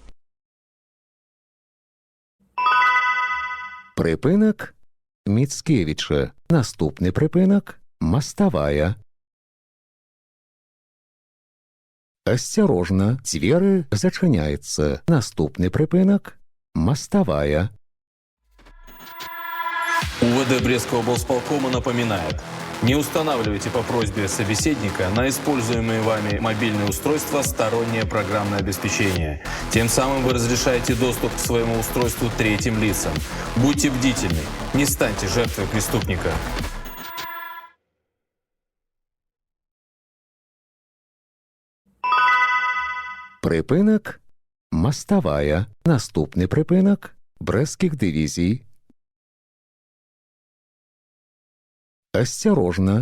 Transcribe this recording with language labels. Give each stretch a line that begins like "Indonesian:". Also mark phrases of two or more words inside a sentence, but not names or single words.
Belarusian: Прыпынак. Міцкевіча. Наступны прыпынак. Маставая. Асцярожна. Дзверы зачыняецца. Наступны прыпынак. Маставая.
Russian: УВД Брестского облсполкома напоминает: не устанавливайте по просьбе собеседника на используемые вами мобильные устройства стороннее программное обеспечение. Тем самым вы разрешаете доступ к своему устройству третьим лицам. Будьте бдительны, не станьте жертвой преступника.
Belarusian: Прыпынак. Маставая. Наступны прыпынак. Брэсцкіх дывізій. Асцярожна.